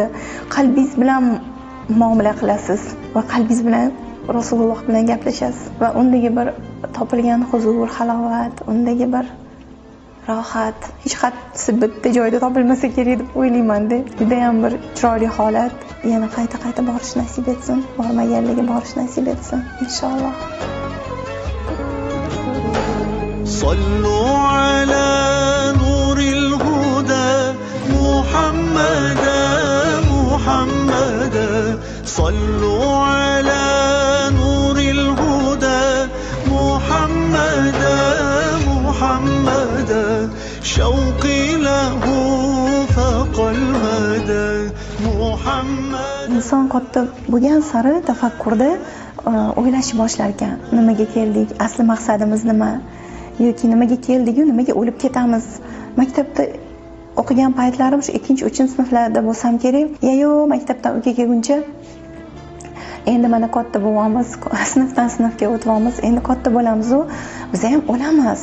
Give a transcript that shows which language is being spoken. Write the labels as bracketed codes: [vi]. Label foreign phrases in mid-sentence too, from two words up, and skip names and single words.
[uz] Qalbingiz bilan muomala qilasiz va qalbingiz bilan Rasululloh bilan gaplashasiz va undagi bir topilgan huzur, halovat, undagi bir rohat hech qaysi bitta joyda topilmasa kerak deb o'ylayman-da. Juda ham bir chiroyli holat. Yana qayta borish nasib etsin, bormaganlarga borish nasib etsin inshaalloh. [ar] صلوا على نور الهدى محمد صلوا على نور الهدى محمد شوقي له فقد مدى محمد. [uz] Inson katta bo'lgan sari tafakkurda o'ylashni boshlar ekan. Nimaga keldik? Asli maqsadimiz nima? Yoki nimaga keldik-ku, nimaga o'lib ketamiz? Maktabda o'qigan paytlarim shu 2-3 sinflarda bo'lsam kerak. Maktabdan uyga kelguncha endi mana katta bo'lamiz, sinfdan sinfga o'tamiz, endi katta bo'lamiz u biz ham o'lamiz.